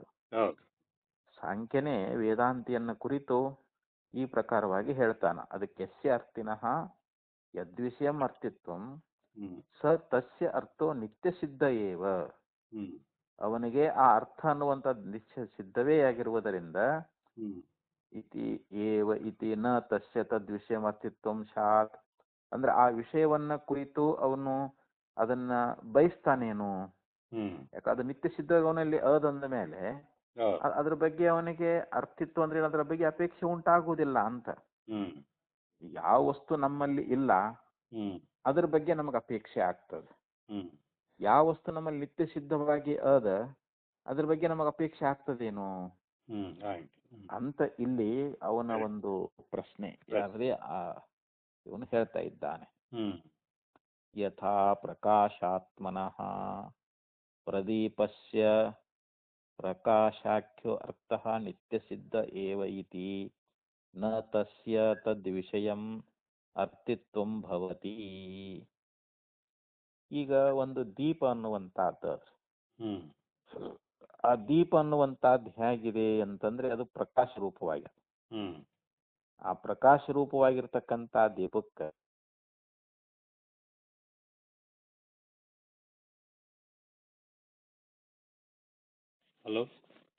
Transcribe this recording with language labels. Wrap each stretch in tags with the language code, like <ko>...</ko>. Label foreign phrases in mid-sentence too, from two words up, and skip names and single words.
<kn>ಸಾಂಖ್ಯನೇ ವೇದಾಂತಿಯನ್ನ ಕುರಿತು ಈ ಪ್ರಕಾರವಾಗಿ ಹೇಳ್ತಾನ.</kn> <sa>ಅದಕ್ಕೆ ಯಸ್ಯ ಅರ್ಥಿನಃ ಯದ್ವಿಷಯಂ ಅರ್ಥಿತ್ವಂ ಸ ತಸ್ಯ ಅರ್ಥೋ ನಿತ್ಯ ಸಿದ್ಧ ಏವ.</sa> <kn>ಅವನಿಗೆ ಆ ಅರ್ಥ ಅನ್ನುವಂಥದ್ದು ನಿತ್ಯ ಸಿದ್ಧವೇ ಆಗಿರುವುದರಿಂದ</kn> <sa>ಇತಿ ಏವ ಇತಿ ನ ತಸ್ಯ ತದ್ವಿಷಯಂ ಅರ್ಥಿತ್ವಂ ಸ್ಯಾತ್.</sa> <kn>ಅಂದ್ರೆ ಆ ವಿಷಯವನ್ನ ಕುರಿತು ಅವನು ಅದನ್ನ ಬಯಸ್ತಾನೇನು? ಯಾಕೆ ಅದು ನಿತ್ಯ ಸಿದ್ಧ ಅವನಲ್ಲಿ ಅದಂದ ಮೇಲೆ ಅದ್ರ ಬಗ್ಗೆ ಅವನಿಗೆ ಅರ್ಥಿತ್ವ ಅಂದ್ರೆ ಅದರ ಬಗ್ಗೆ ಅಪೇಕ್ಷೆ ಉಂಟಾಗುವುದಿಲ್ಲ ಅಂತ. ಯಾವ ವಸ್ತು ನಮ್ಮಲ್ಲಿ ಇಲ್ಲ ಅದ್ರ ಬಗ್ಗೆ ನಮಗೆ ಅಪೇಕ್ಷೆ ಆಗ್ತದೆ. ಯಾವ ವಸ್ತು ನಮ್ಮಲ್ಲಿ ನಿತ್ಯ ಸಿದ್ಧವಾಗಿ ಅದ್ರ ಬಗ್ಗೆ ನಮಗೆ ಅಪೇಕ್ಷೆ ಆಗ್ತದೇನು ಅಂತ ಇಲ್ಲಿ ಅವನ ಒಂದು ಪ್ರಶ್ನೆ ಯಾವ್ದೇ ಇವನು ಹೇಳ್ತಾ ಇದ್ದಾನೆ.</kn> <sa>ಯಥಾ ಪ್ರಕಾಶಾತ್ಮನಃ ಪ್ರದೀಪಸ್ಯ ಪ್ರಕಾಶಾಖ್ಯೋ ಅರ್ಥಃ ನಿತ್ಯ ಸಿದ್ಧ ಏವ ಇತಿ ನ ತಸ್ಯ ತದ್ವಿಷಯಂ ಅರ್ಥಿತ್ವಂ ಭವತಿ.</sa> <kn>ಈಗ ಒಂದು ದೀಪ ಅನ್ನುವಂತಹದ್ದು, ಆ ದೀಪ ಅನ್ನುವಂತಹದ್ದು ಹೇಗಿದೆ ಅಂತಂದ್ರೆ ಅದು ಪ್ರಕಾಶ ರೂಪವಾಗಿದೆ. ಆ ಪ್ರಕಾಶ ರೂಪವಾಗಿರ್ತಕ್ಕಂಥ ದೀಪಕ್ಕೆ ಹಲೋ</kn>